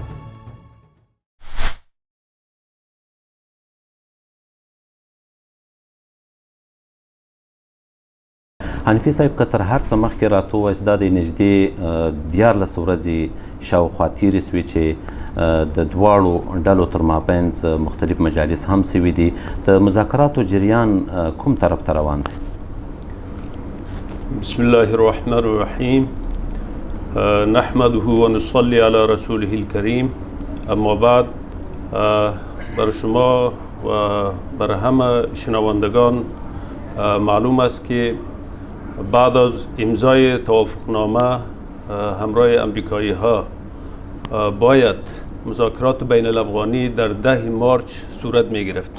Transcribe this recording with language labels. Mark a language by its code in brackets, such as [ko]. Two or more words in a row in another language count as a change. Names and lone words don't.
[ps] حنفي صاحب که تر هر څه مخکې راته ووایاست دا د نږدې 14 ورځې شاوخوا تېرې سوې چې د دواړو ډلو تر مابینځ مختلف مجالس هم سوي دي. د مذاکراتو جریان کوم طرف ته روان دی؟ [ar] بسم الله الرحمن الرحیم. نحمده و نصلی علی رسوله الکریم. [fa] اما بعد، بر شما و بر همه شنوندگان معلوم است که بعد از امضای توافقنامه همراه امریکایی ها باید مذاکرات بین الافغانی در 10 مارچ صورت می گرفت